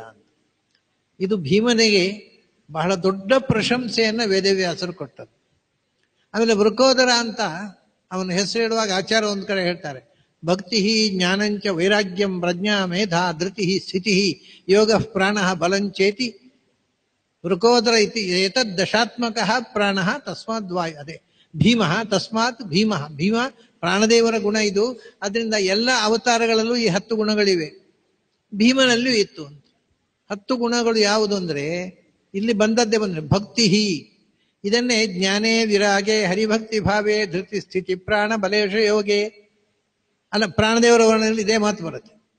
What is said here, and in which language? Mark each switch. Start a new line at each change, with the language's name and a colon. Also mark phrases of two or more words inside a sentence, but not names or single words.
Kannada: ಇದು ಭೀಮನಿಗೆ ಬಹಳ ದೊಡ್ಡ ಪ್ರಶಂಸೆಯನ್ನ ವೇದವ್ಯಾಸರು ಕೊಟ್ಟರು. ಆಮೇಲೆ ವೃಕೋದರ ಅಂತ ಅವನ ಹೆಸರು ಹೇಳುವಾಗ ಆಚಾರ ಒಂದು ಕಡೆ ಹೇಳ್ತಾರೆ,
Sanskrit: ಭಕ್ತಿ ಜ್ಞಾನಂಚ ವೈರಾಗ್ಯಂ ಪ್ರಜ್ಞಾ ಮೇಧಾ ಧೃತಿ ಸ್ಥಿತಿ ಯೋಗ ಪ್ರಾಣ ಬಲಂಚೇತಿ ವೃಕೋದರ ಇತಿ ಏತದ್ ದಶಾತ್ಮಕ ಪ್ರಾಣ ತಸ್ಮಾತ್ ವಾಯು.
Kannada: ಅದೇ ಭೀಮ,
Sanskrit: ತಸ್ಮಾತ್ ಭೀಮ.
Kannada: ಭೀಮ ಪ್ರಾಣದೇವರ ಗುಣ ಇದು. ಅದರಿಂದ ಎಲ್ಲ ಅವತಾರಗಳಲ್ಲೂ ಈ 10 ಗುಣಗಳಿವೆ, ಭೀಮನಲ್ಲೂ ಇತ್ತು ಅಂತ. 10 ಗುಣಗಳು ಯಾವುದು ಅಂದ್ರೆ ಇಲ್ಲಿ ಬಂದದ್ದೇ ಬಂದ್ರೆ ಭಕ್ತಿ, ಇದನ್ನೇ
Sanskrit: ಜ್ಞಾನೇ ವಿರಾಗೆ ಹರಿಭಕ್ತಿ ಭಾವೇ ಧೃತಿ ಸ್ಥಿತಿ ಪ್ರಾಣ ಬಲೇಶ ಯೋಗೆ
Kannada: ಅಲ್ಲ, ಪ್ರಾಣದೇವರ ವರ್ಣದಲ್ಲಿ ಇದೇ ಮಾತು ಬರುತ್ತೆ.